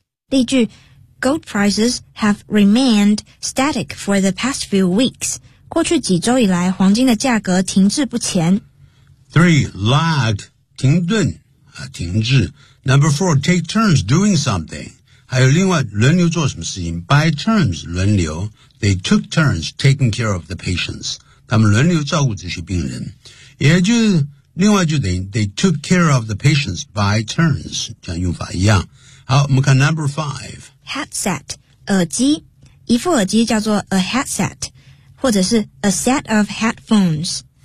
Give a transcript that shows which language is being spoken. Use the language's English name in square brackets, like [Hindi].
[English] 例句 Gold prices have remained static for the past few weeks. [Chinese] 过去几周以来黄金的价格停滞不前。 3. Lag 停顿、停滞。 [English] Number 4. Take turns doing something. [Chinese] 还有另外轮流做什么事情。 [English] By turns 轮流。 They took turns taking care of the patients. [Chinese] 他们轮流照顾这些病人。也就是另外就等于 [English] they took care of the patients by turns， [Chinese] 这样用法一样。好，我们看 [English] number five。 [Chinese] headset， 耳机，一副耳机叫做 a headset， 或者是 [English] a set of headphones。